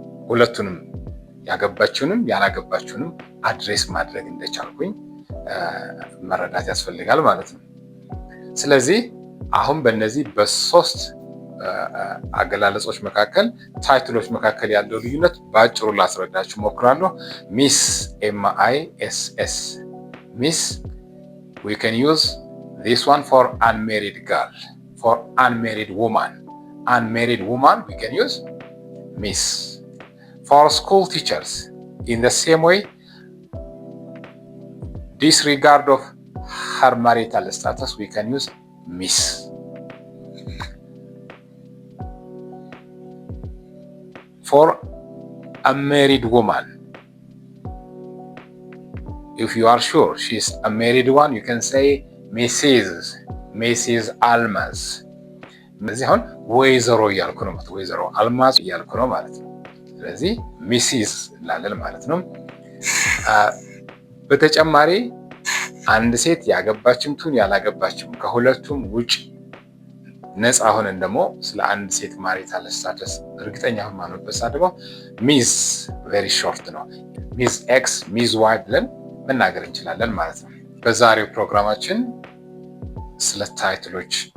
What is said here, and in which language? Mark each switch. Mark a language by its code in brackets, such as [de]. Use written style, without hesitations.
[am] ሁለቱንም ያገባችውንም ያላገባችውንም አድሬስ ማድረግ እንደቻልኩኝ መረዳት ያስፈልጋል ማለት ነው። ስለዚህ አሁን በእነዚህ በሶስት አገላለጾች መካከል ታይትሎች መካከል ያለው ልዩነት በአጭሩ ላስረዳችሁ ሞክራለሁ። ሚስ MISS ሚስ [en] we can use this one for unmarried girl, for unmarried woman. Unmarried woman we can use miss. For school teachers in the same way, disregard of her marital status we can use miss. For a married woman, if you are sure she's a married one, you can say Mrs. Almaz. [am] እዚህ አሁን ወይዘሮ እያልኩ ነው ማለት ወይዘሮ አልማዝ እያልኩ ነው ማለት ነው። ስለዚህ ሚሲስ እንላለን ማለት ነው። በተጨማሪ አንድ ሴት ያገባችም ትሁን ያላገባችም ከሁለቱም ውጭ ነፃ ሆነን ደግሞ ስለ አንድ ሴት ማሪታል ስታተስ እርግጠኛ ሆነንበት ደግሞ ሚዝ ቬሪ ሾርት ነው። ሚዝ ኤክስ ሚዝ ዋይ ብለን መናገር እንችላለን ማለት ነው። በዛሬው ፕሮግራማችን ስለ ታይትሎች